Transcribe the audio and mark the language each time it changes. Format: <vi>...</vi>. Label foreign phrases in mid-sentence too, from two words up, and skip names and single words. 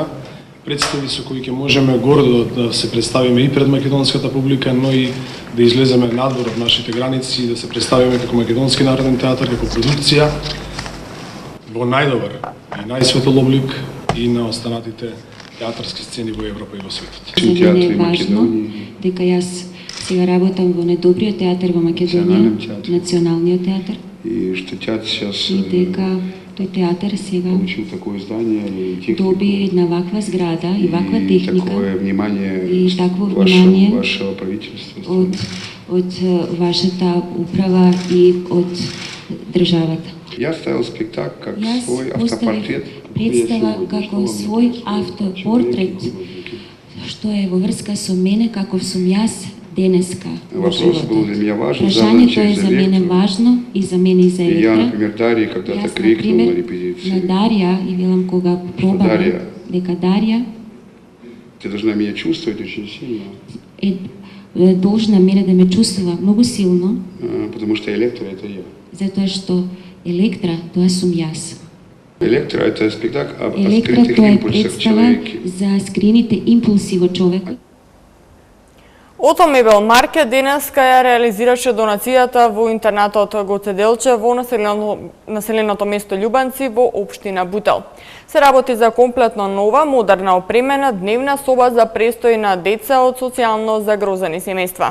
<mk>Представи со кои ќе можеме гордо да се представиме и пред македонската публика, но и да излеземе надвор од нашите граници и да се представиме како Македонски народен театар, како продукција во најдобар и најсветол облик и на останатите театарски сцени во Европа и во светот. За мене е важно дека јас сега работам во недобриот театар во Македонија, Националниот театар.</mk> <ru>И что театр сейчас</ru> <mk>и дека тој театар сега</mk> <ru>получил такое здание и технику,</ru> <mk>доби една ваква зграда и ваква техника</mk> <ru>такое внимание</ru> <mk>и такво внимание</mk> <ru>вашего правителства</ru> <mk>од вашата управа и од државата.</mk> <ru>Я ставил спектакль как свой автопортрет.</ru> <mk>Представа како свој автопортрет што е во врска со мене каков сум јас денеска во животот. Прашањето е за мене важно и за мене и за Електра.</mk> <ru>Я, например, Дарья когда-то крикнул на репетиции.</ru> <mk>На Дарья и велам кога пробаме дека Дарья</mk> <ru>ты должна меня чувствовать очень сильно.</ru> <mk>Должна мене да ме чувствува многу силно.</mk> <ru>Потому что Электра это я.</ru> <mk>Затоа што Електра тоа сум јас.</mk> <ru>Електра это спектакль о</ru> <mk>Електра</mk> <ru>скрытых</ru> <mk>тоа е</mk> <ru>импульсах в</ru> <mk>представа</mk> <ru>человеке.</ru> <mk>за скрините импулси во човекот. Ото Мебел Маркет денеска ја реализираше донацијата во интернатот Гоце Делчев во населеното место Љубанци во општина Бутел. Се работи за комплетно нова, модерна опремена дневна соба за престој на деца од социјално загрозени семејства.</mk>